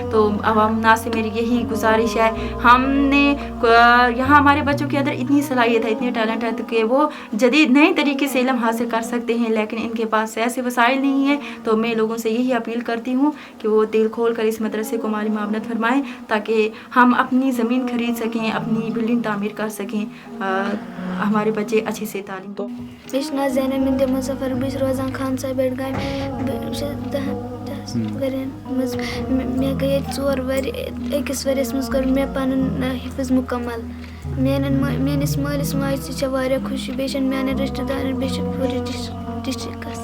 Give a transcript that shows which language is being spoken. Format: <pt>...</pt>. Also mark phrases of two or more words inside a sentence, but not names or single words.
<ur>تو عوام ناس سے میری یہی گزارش ہے، ہم نے یہاں ہمارے بچوں کے اندر اتنی صلاحیت ہے، اتنی ٹیلنٹ ہے کہ وہ جدید نئے طریقے سے علم حاصل کر سکتے ہیں، لیکن ان کے پاس ایسے وسائل نہیں ہیں. تو میں لوگوں سے یہی اپیل کرتی ہوں کہ وہ دل کھول کر اس مدرسے کو مالی معاونت فرمائیں تاکہ ہم اپنی زمین خرید سکیں، اپنی بلڈنگ تعمیر کر سکیں، ہمارے بچے اچھے سے تعلیم دو.</ur> <ks>مےٚ چھُ ناو زینب بنت مظفر. بہٕ چھَس روزان خان صاحب بڈگامہِ. بہٕ چھَس 10 ؤرین منٛز مےٚ گٔے ییٚتہِ 4 ؤری. أکِس ؤریَس منٛز کوٚر مےٚ پَنُن حفظ مکمل. میٲنِس مٲلِس ماجہِ تہِ چھےٚ واریاہ خوشی، بیٚیہِ چھَنہٕ میانٮ۪ن رِشتہٕ دارن، بیٚیہِ چھِ پوٗرٕ ڈِسٹرکَس.</ks>